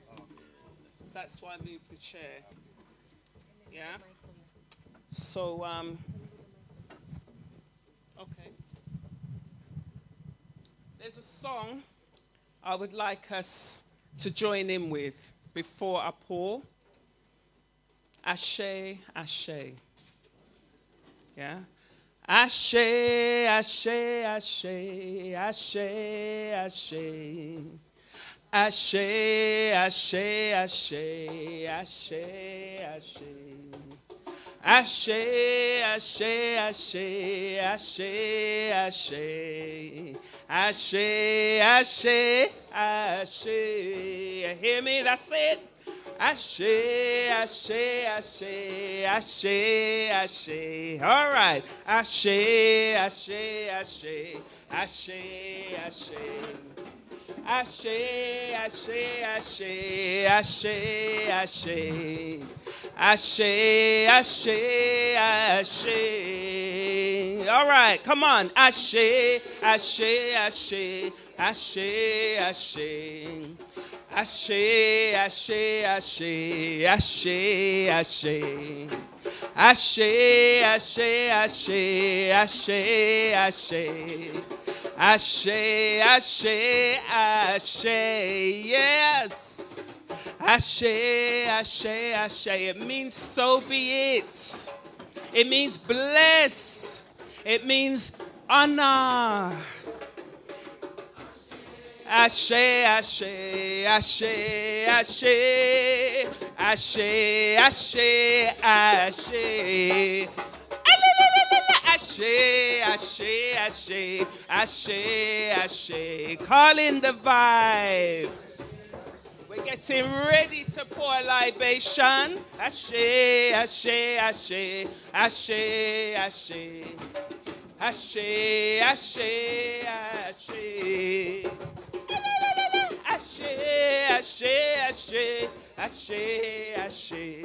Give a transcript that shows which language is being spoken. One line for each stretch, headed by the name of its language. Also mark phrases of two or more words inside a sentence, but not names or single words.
English: So that's why I moved the chair. Yeah? So, okay. There's a song I would like us to join in with before I pour.
Yoruba: Ashe, Ashe. Yeah? Ashe, Ashe, Ashe, Ashe, Ashe. Ashe, Ashe, Ashe, Ashe, Ashe. Ashe, Ashe, Ashe, Ashe, Ashe. Ashe, Ashe, Ashe.
English: You hear me? That's it.
Yoruba: Ashe, Ashe, Ashe, Ashe, Ashe.
English: All right.
Yoruba: Ashe, Ashe, Ashe, Ashe, Ashe. Ashe, ashe, ashe, ashe, ashe. Ashe, ashe, ashe.
English: All right, come on.
Yoruba: Ashe, ashe, ashe, ashe, ashe. Ashe, ashe, ashe, ashe, ashe. Ashe, ashe, ashe, ashe, ashe. Ashe, ashe, ashe, yes. Ashe, ashe, ashe.
English: It means so be it. It means bless. It means honor.
Yoruba: Ashe, ashe, ashe, ashe. Ashe, ashe, ashe. Ashe, ashe, ashe, ashe, ashe.
English: Call in the vibe. We're getting ready to pour a libation.
Yoruba: Ashe, ashe, ashe, ashe, ashe. Ashe, ashe, ashe. Ashe, ashe, ashe, ashe, ashe.